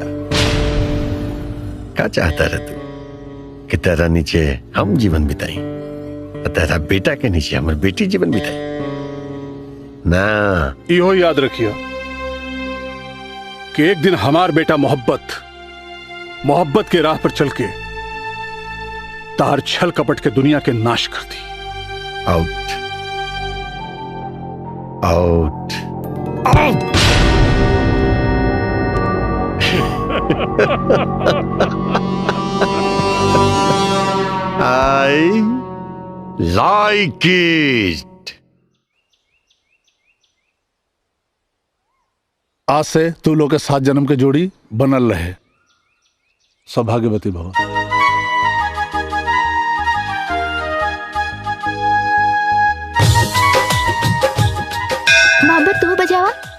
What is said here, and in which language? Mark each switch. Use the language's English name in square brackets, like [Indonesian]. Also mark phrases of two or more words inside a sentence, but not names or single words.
[Bhojpuri] क्या चाहता रहे तू कि तेरा नीचे हम जीवन बिताई और तेरा बेटा के नीचे हमार बेटी जीवन बिताई? ना, इहो याद रखियो कि एक दिन हमार बेटा मोहब्बत के राह पर चल के तार छल कपट के दुनिया के नाश कर दी। [English] Out out out. I like it. [Bhojpuri] आज से तू लोग के 7 जन्म के जोड़ी बनल रहे। [Sanskrit] सौभाग्यवती भव। [Bhojpuri] मोहब्बत तू बजावा।